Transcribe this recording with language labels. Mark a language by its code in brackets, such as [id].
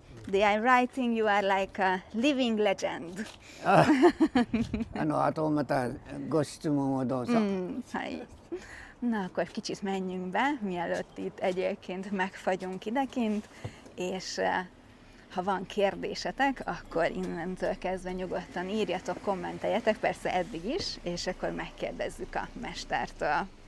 [en] The I'm writing you are like a living legend. [ja] あとまたご質問をどうぞ。 Hai. [hu] Na, akkor kicsit menjünk be, mielőtt itt egyébként megfagyunk idekint, és ha van kérdésetek, akkor innentől kezdve nyugodtan írjatok, kommenteljetek, persze eddig is, és akkor megkérdezzük a mestertől.